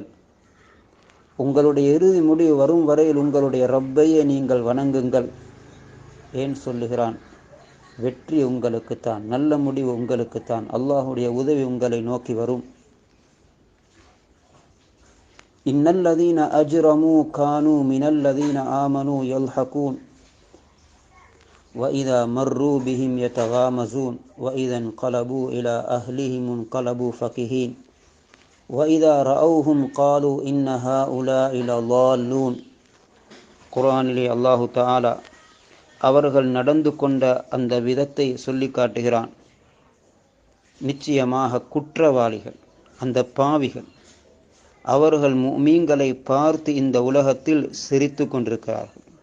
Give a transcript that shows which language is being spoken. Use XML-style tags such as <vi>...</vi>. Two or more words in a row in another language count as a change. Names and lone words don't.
<ta>உங்களுடைய இறுதி முடிவு வரும் வரையில் உங்களுடைய ரப்பையே நீங்கள் வணங்குங்கள். ஏன் சொல்லுகிறான்? வெற்றி உங்களுக்குத்தான், நல்ல முடிவு உங்களுக்குத்தான், அல்லாஹுடைய உதவி உங்களை நோக்கி வரும்.</ta> <ar>إن الذين أجرموا كانوا من الذين آمنوا يضحكون وَإِذَا مَرُّوا بِهِمْ يَتَغَامَزُونَ وَإِذَا انقلبوا إِلَى أَهْلِهِمْ انقلبوا فَكِهِينَ وَإِذَا رَأَوْهُمْ قَالُوا إِنَّ هَؤُلَاءِ لَضَالُّونَ.</ar> <ta>குர்ஆனிலே</ta> <ar>الله تعالى</ar> <ta>அவர்கள் நடந்து கொண்ட அந்த விதத்தை சொல்லி காட்டுகிறான். நிச்சயமாக குற்றவாளிகள், அந்த பாவிகள், அவர்கள் முஃமின்களை பார்த்து இந்த உலகத்தில் சிரித்து கொண்டிருக்கிறார்கள்.</ta>